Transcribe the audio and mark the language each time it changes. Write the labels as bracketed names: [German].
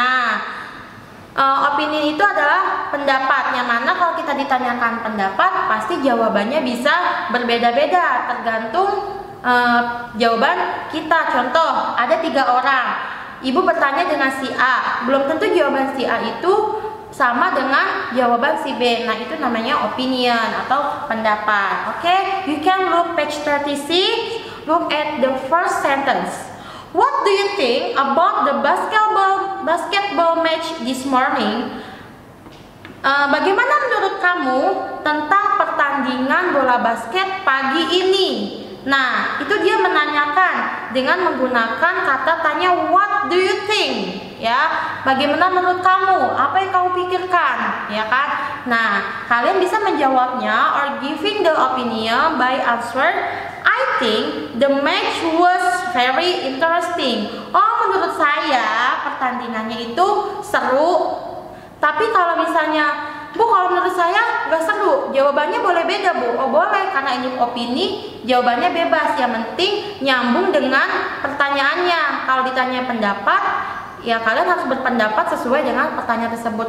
[Indonesian] Nah, opini itu adalah pendapat, yang mana kalau kita ditanyakan pendapat pasti jawabannya bisa berbeda-beda tergantung jawaban kita. Contoh, ada 3 orang, ibu bertanya dengan si A, belum tentu jawaban si A itu sama dengan jawaban si B. Nah, itu namanya opinion atau pendapat. [English] Oke, you can look page 36, look at the first sentence. What do you think about the basketball match this morning? [Indonesian] Bagaimana menurut kamu tentang pertandingan bola basket pagi ini? Nah, itu dia menanyakan dengan menggunakan kata tanya [English] what do you think? [Indonesian] Ya, bagaimana menurut kamu? Apa yang kamu pikirkan? Ya kan? Nah, kalian bisa menjawabnya [English] or giving the opinion by answer I think the match was very interesting. [Indonesian] Oh, menurut saya pertandingannya itu seru. Tapi kalau misalnya Bu, kalau menurut saya nggak seru. Jawabannya boleh beda, Bu. Oh boleh, karena ini opini, jawabannya bebas. Yang penting nyambung dengan pertanyaannya. Kalau ditanya pendapat, ya kalian harus berpendapat sesuai dengan pertanyaan tersebut.